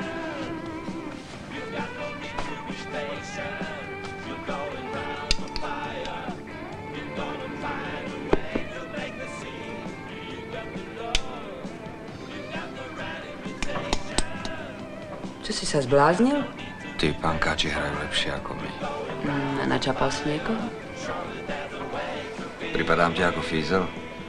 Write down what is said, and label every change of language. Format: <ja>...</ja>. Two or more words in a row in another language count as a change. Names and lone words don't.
<en>You got no need to be patient. You're going round the fire. You're gonna find a way to make the scene. You got the love. You got the right invitation.</en> <sk>Čo si sa zbláznil? Tí pankáči hrajú lepšie ako my. A načapal si niekoho? Pripadám ti ako fízel?</sk>